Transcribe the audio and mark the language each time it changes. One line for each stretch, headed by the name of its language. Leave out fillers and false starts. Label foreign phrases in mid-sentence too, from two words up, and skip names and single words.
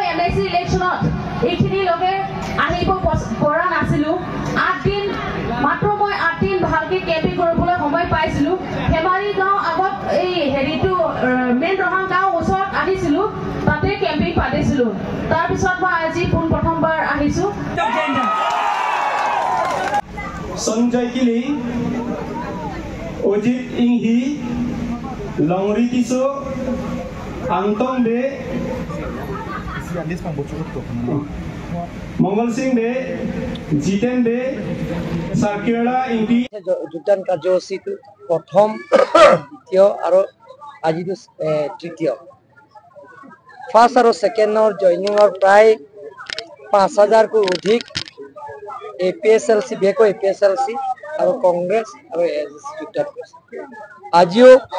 Assamese: এমএলচি ইলেকশ্যনত এইখিনি লগে আহিব পৰা নাছিলোঁ 8 দিন মাত্ৰ মই 8 দিন ভালকৈ কেম্পিং কৰিবলৈ সময় পাইছিলোঁ হেমাৰী গাঁও আগত এই হেৰিটো মেইন ৰহাং গাঁও ওচৰত আহিছিলোঁ তাতে কেম্পিং পাতিছিলোঁ তাৰপিছত মই আজি প্ৰথমবাৰ আহিছোঁ সঞ্জয় কিলি Ojit Inghi Longri Tiso Angtong De Mongol Singh De Jiten De Sarkira Inghi যোগদান কাৰ্যসূচীটো প্ৰথম দ্বিতীয় আৰু আজিটো তৃতীয় ফাৰ্ষ্ট আৰু ছেকেণ্ডৰ জইনিঙৰ প্ৰায় 5000কৈ অধিক APSLC বেকো APSLC আৰু কংগ্ৰেছ আৰু এজেসি যোগদান কৰিছে আজিও